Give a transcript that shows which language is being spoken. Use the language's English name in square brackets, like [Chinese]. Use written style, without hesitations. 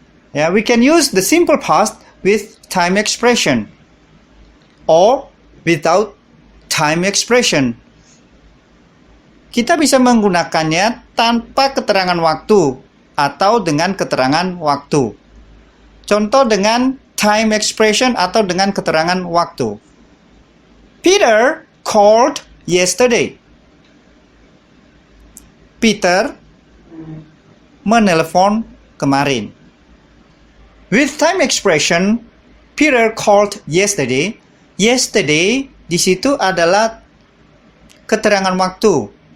[English] Ya, we can use the simple past with time expression or without time expression. [Indonesian] Kita bisa menggunakannya tanpa keterangan waktu atau dengan keterangan waktu. Contoh dengan [English] time expression [Indonesian] atau dengan keterangan waktu. [English] Peter called yesterday. [Indonesian] Peter menelepon kemarin. [English] With time expression, Peter called yesterday. [Indonesian] Yesterday di situ adalah keterangan waktu.